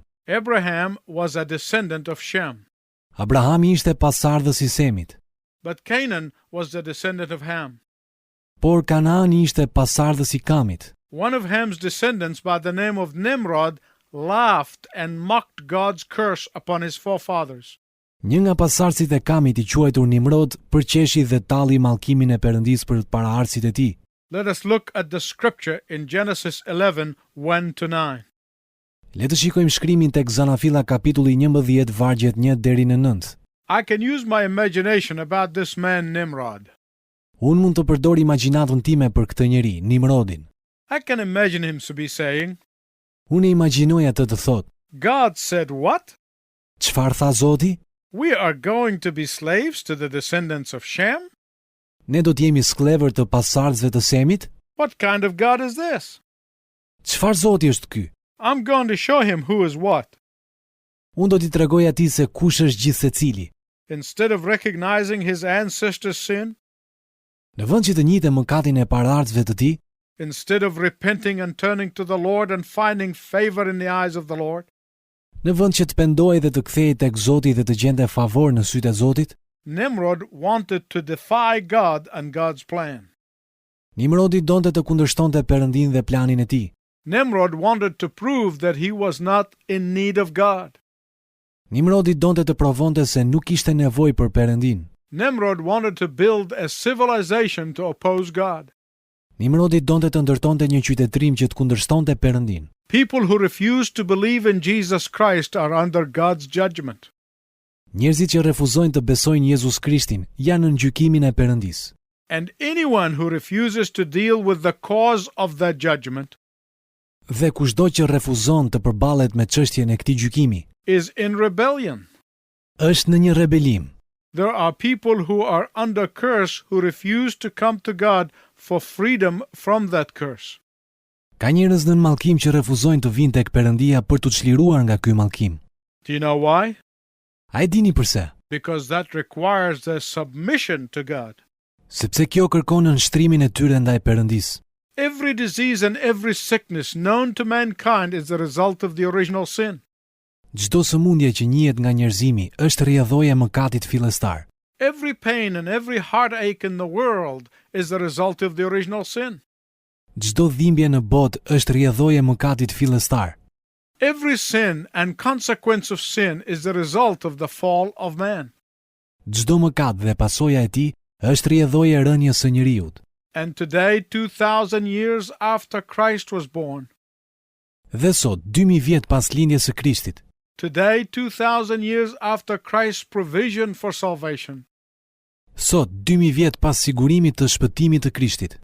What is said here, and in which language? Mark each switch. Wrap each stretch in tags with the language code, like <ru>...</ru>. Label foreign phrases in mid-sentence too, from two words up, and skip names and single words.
<en>Abraham was a descendant of Shem,</en> <sq>Abrahami ishte pasardhës i Semit,</sq> <en>but Canaan was the descendant of Ham.</en> <sq>por Kanaani ishte pasardhës i Kamit.</sq> <en>One of Ham's descendants by the name of Nimrod laughed and mocked God's curse upon his forefathers.</en> <sq>Një nga pasardhësit e Kamit i quajtur Nimrod përqeshi dhe talli mallkimin e Perëndisë për paraardhësit e tij.</sq> <en>Let us look at the scripture in Genesis 11, 1-9.</en> <sq>Le të shikojmë shkrimin tek Zanafilla kapitulli 11 vargjet 1 deri në 9.</sq> <en>I can use my imagination about this man Nimrod.</en> <sq>Unë mund të përdor imagjinatën time për këtë njeri, Nimrodin.</sq> <en>I can imagine him to be saying,</en> <sq>Unë imagjinoj atë të thotë,</sq> <en>God said what?</en> <sq>çfarë tha Zoti?</sq> <en>We are going to be slaves to the descendants of Shem?</en> <sq>Ne do të jemi skllëvër të pasardhësve të Semit?</sq> <en>What kind of God is this?</en> <sq>Çfarë Zoti është ky?</sq> <en>I'm going to show him who is what.</en> <sq>Unë do t'i tregoj atij se kush është gjithsecili.</sq> <en>Instead of recognizing his ancestors' sin,</en> <sq>Në vend që të njihte mëkatin e paraardhësve të tij,</sq> <en>instead of repenting and turning to the Lord and finding favor in the eyes of the Lord,</en> <sq>në vend që të pendohej dhe të kthehej tek Zoti dhe të gjente favor në sytë e Zotit,</sq> <en>Nimrod wanted to defy God and God's plan.</en> <sq>Nimrodi donte të kundërshtonte Perëndin dhe planin e tij.</sq> <en>Nimrod wanted to prove that he was not in need of God.</en> <sq>Nimrodi donte të provonte se nuk kishte nevojë për Perëndin.</sq> <en>Nimrod wanted to build a civilization to oppose God.</en> <sq>Nimrodi donte të ndërtonte një qytetërim që të kundërshtonte Perëndin.</sq> <en>People who refuse to believe in Jesus Christ are under God's judgment.</en> <sq>Njerëzit që refuzojnë të besojnë Jezus Krishtin janë në gjykimin e Perëndisë.</sq> <en>And anyone who refuses to deal with the cause of that judgment</en> <sq>Dhe kushdo që refuzon të përballet me çështjen e këtij gjykimi,</sq> <en>is in rebellion.</en> <sq>është në një rebelim.</sq> <en>There are people who are under curse who refuse to come to God for freedom from that curse.</en> <sq>Ka njerëz në mallkim që refuzojnë të vinë tek Perëndia për të çliruar nga ky mallkim.</sq> <en>Do you know why?</en> <sq>A e dini pse?</sq> <en>Because that requires their submission to God.</en> <sq>Sepse kjo kërkon nënshtrimin e tyre ndaj Perëndisë.</sq> <en>Every disease and every sickness known to mankind is the result of the original sin.</en> <sq>Çdo sëmundje që njihet nga njerëzimi është rrjedhoja e mëkatit fillestar.</sq> <en>Every pain and every heartache in the world is the result of the original sin.</en> <sq>Çdo dhimbje në botë është rrjedhoja e mëkatit fillestar.</sq> <en>Every sin and consequence of sin is the result of the fall of man.</en> <sq>Çdo mëkat dhe pasoja e tij është rrjedhoja e rënies së njeriut.</sq> <en>And today, 2000 years after Christ was born,</en> <sq>Dhe sot, 2000 vjet pas lindjes së Krishtit,</sq> <en>today, 2000 years after Christ's provision for salvation,</en> <sq>sot 2000 vjet pas sigurimit të shpëtimit të Krishtit,</sq>